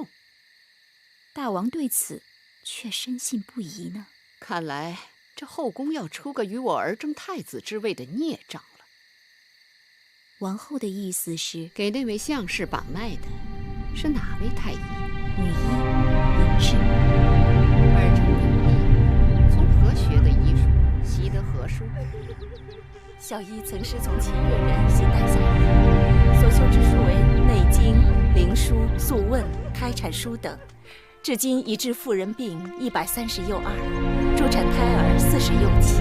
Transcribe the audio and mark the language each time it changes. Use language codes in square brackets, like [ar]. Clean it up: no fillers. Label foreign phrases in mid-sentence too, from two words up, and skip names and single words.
[zh] 大王對此卻深信不疑呢。看來這後宮要出個與我兒爭太子之位的孽障了。王後的意思是，給那位項氏把脈的是哪位太医？女醫林氏。儿承女醫，從何學的醫術？習得何書？小醫曾師從齊越人邢岱下醫，所修之書為《內經》《靈書》《素問》《開產書》等。至今已治婦人病130又2，助產胎兒40又7。